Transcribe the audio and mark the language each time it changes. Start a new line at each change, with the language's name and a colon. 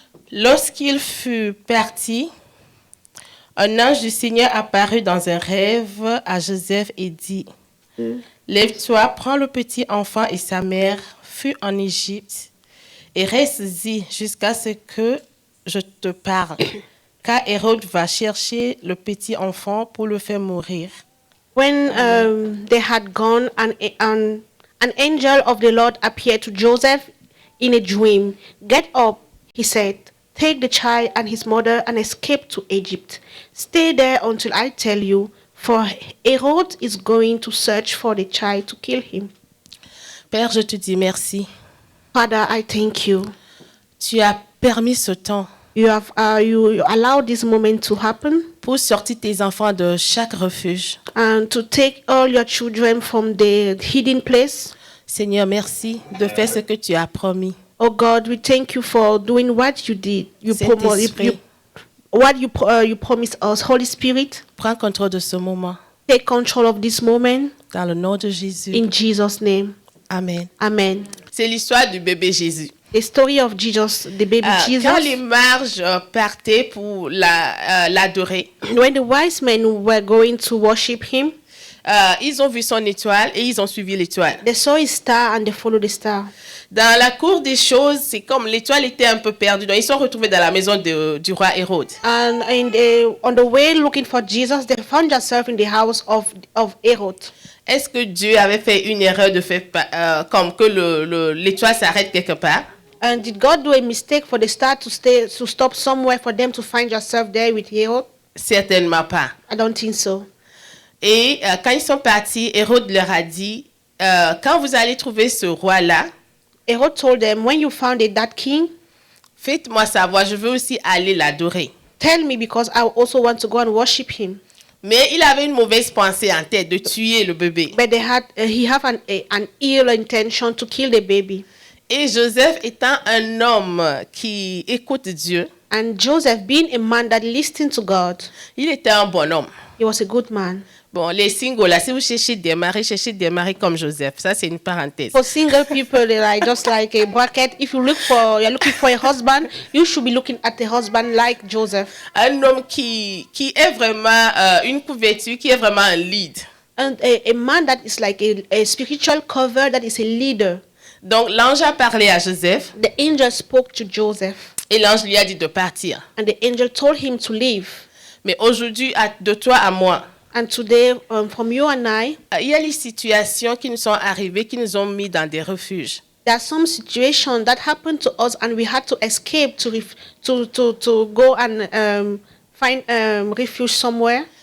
French: Lorsqu'il fut parti, un ange du Seigneur apparut dans un rêve à Joseph et dit, Lève-toi, prends le petit enfant et sa mère, fuis en Égypte et reste-y jusqu'à ce que je te parle, car Hérode va chercher le petit enfant pour le faire mourir.
English: when they had gone, an angel of the Lord appeared to Joseph in a dream. Get up, he said. Take the child and his mother and escape to Egypt. Stay there until I tell you, for Herod is going to search for the child to kill him.
French: Père, je te dis merci.
English: Father, I thank you.
French: Tu as permis ce temps
English: You have you allowed this moment to happen
French: pour sortir tes enfants de chaque refuge.
English: and to take all your children from the hidden place.
French: Seigneur, merci de faire ce que tu as promis.
English: Oh God, we thank you for doing what you did. You
French: Saint-Esprit.
English: you promised us. Holy Spirit,
French: Prends contrôle de ce moment.
English: take control of this moment
French: Dans le nom de Jésus.
English: in Jesus' name.
French: Amen.
English: Amen.
French: C'est l'histoire du bébé Jésus.
English: The story of Jesus, the baby
French: Quand les
English: Jesus.
French: mages partaient pour l'adorer,
English: When the wise men were going to worship him,
French: ils ont vu son étoile et ils ont suivi l'étoile.
English: they saw his star and they followed the star.
French: Dans la cour des choses, c'est comme l'étoile était un peu perdue. Donc, ils sont retrouvés dans la maison du roi Hérode.
English: And on the way looking for Jesus, they found themselves in the house of Herod.
French: Est-ce que Dieu avait fait une erreur de faire comme que l'étoile s'arrête quelque part?
English: And did God do a mistake for the star to stop somewhere for them to find yourself there with Herod?
French: Certainement pas.
English: I don't think so.
French: Et quand ils sont partis, Hérode leur a dit, quand vous allez trouver ce roi-là,
English: Herod told them, when you found that king,
French: faites-moi savoir, je veux aussi aller l'adorer.
English: tell me because I also want to go and worship him.
French: Mais il avait une mauvaise pensée en tête de tuer le bébé.
English: But he had an ill intention to kill the baby.
French: Et Joseph étant un homme qui écoute Dieu,
English: And Joseph, being a man that listened to God,
French: il était un bon homme.
English: he was a good man.
French: Bon, les singles là, si vous cherchez des maris comme Joseph. Ça, c'est une parenthèse.
English: For single people, they're like just like a bracket. If you're looking for a husband, you should be looking at a husband like Joseph.
French: Un homme qui est vraiment une couverture, qui est vraiment un lead.
English: And a man that is like a spiritual cover, that is a leader.
French: Donc, l'ange a parlé à Joseph
English: The angel spoke to Joseph,
French: et l'ange lui a dit de partir.
English: and the angel told him to leave.
French: Mais aujourd'hui, de toi à moi,
English: And today, from you and I,
French: il y a les situations qui nous sont arrivées, qui nous ont mis dans des refuges.
English: there are some situations that happened to us, and we had to escape to go and find refuge somewhere.